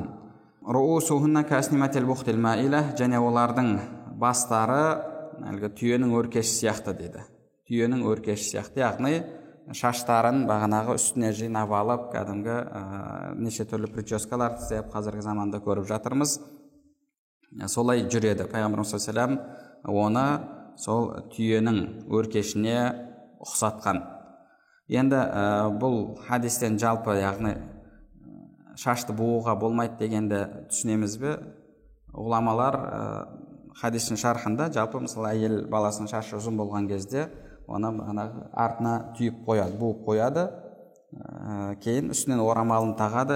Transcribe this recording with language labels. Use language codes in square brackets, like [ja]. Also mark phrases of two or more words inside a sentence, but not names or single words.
[ar] رءوسهن كأسنمة البخت المائلة, [kk] және олардың бастары әлгі түйенің өркеші сияқты дейді. Түйенің өркеші сияқты, яғни шаштарын бағанағы үстіне жинап алып, кәдімгі неше түрлі прическалар істеп қазіргі заманда көріп жатырмыз. Солай жүреді. Пайғамбарымыз [ar] صلى الله عليه وسلم [kk] оны сол түйенің өркешіне ұқсатқан. Енді бұл хадистен жалпы, яғни шашты бууға болмайды дегенді түсінеміз бе? Ғұламалар хадистің шархында жалпы мысалы әйел баласының шашы ұзын болған кезде оны артына түйіп қояды, буып қояды, кейін үстінен орамалын тағады.